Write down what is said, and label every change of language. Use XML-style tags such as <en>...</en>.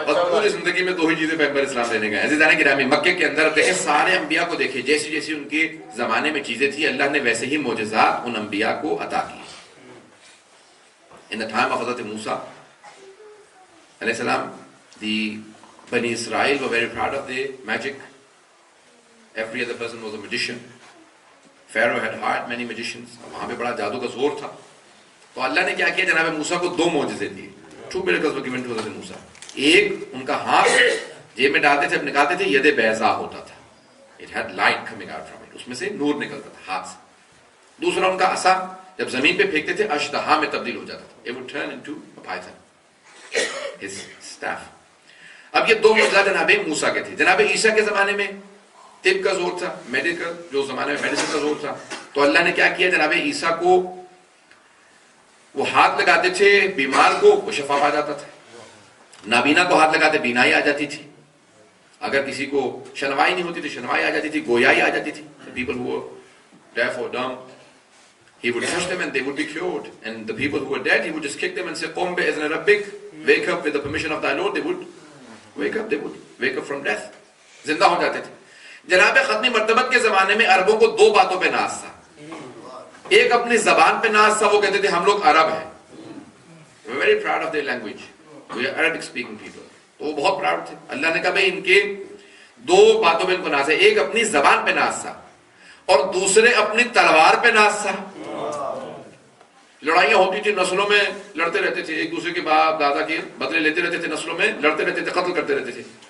<ur>پوری زندگی میں 2 ہی چیزیں پیغمبر اسلام دینے گئے. عزیزان گرامی مکے کے اندر دیکھیں سارے انبیاء کو دیکھیں, جیسی جیسی ان کے زمانے میں چیزیں تھی اللہ نے ویسے ہی معجزات ان انبیاء کو عطا کی.</ur> <en>In the time of Hazrat Musa alayhi salam, the Bani Israel were very proud of their magic. Every other person was a magician. Pharaoh had hired many magicians.</en> <ur>وہاں پہ بڑا جادو کا زور تھا. تو اللہ نے کیا کیا, جناب موسیٰ کو 2 معجزے دیے.</ur> <en>2 miracles were given to Hazrat Musa.</en> <ur>ایک ان کا ہاتھ جیب میں ڈالتے تھے, اب نکالتے تھے, ید بیضا ہوتا تھا.</ur> <en>It had light coming out from it.</en> <ur>اس میں سے نور نکلتا تھا ہاتھ سے. دوسرا ان کا عصا جب زمین پہ پھینکتے تھے اشتہا میں تبدیل ہو جاتا تھا.</ur> <en>It would turn into a python. His staff.</en> <ur>اب یہ 2 معجزات جناب موسیٰ کے تھے. جناب عیسیٰ کے زمانے میں طب کا زور تھا, میڈیکل جو زمانے میں میڈیسن کا زور تھا. تو اللہ نے کیا کیا, جناب عیسیٰ کو وہ ہاتھ لگاتے تھے بیمار کو, وہ شفا پا جاتا تھا. نابینا کو ہاتھ لگاتے بینائی آ جاتی تھی. اگر کسی کو شنوائی نہیں ہوتی تو شنوائی آ جاتی تھی, گویائی آ جاتی تھی.</ur> <en>People who were deaf or dumb, he would touch them and they would be cured. And the people who were dead, he would just kick them and say,</en> <ar>Qum bi'izni rabbik,</ar> <en>wake up with the permission of thy Lord. They would wake up from death.</en> <ur>زندہ ہو جاتے تھے. جناب ختمی مرتبت کے زمانے میں عربوں کو دو باتوں پہ ناز تھا. ایک اپنی زبان پہ ناز تھا, وہ کہتے تھے ہم لوگ عرب ہیں.</ur> <en>We're very proud of their language. We are Arabic speaking people.</en> <ur>تو وہ بہت پراؤڈ تھے. اللہ نے کہا بھائی ان کے دو باتوں پہ ان کو ناز ہے. ایک اپنی زبان پہ ناز تھا اور دوسرے اپنی تلوار پہ ناز تھا. لڑائیاں ہوتی تھی, نسلوں میں لڑتے رہتے تھے, ایک دوسرے کے باپ دادا کے بدلے لیتے رہتے تھے, نسلوں میں لڑتے رہتے تھے, قتل کرتے رہتے تھے.</ur>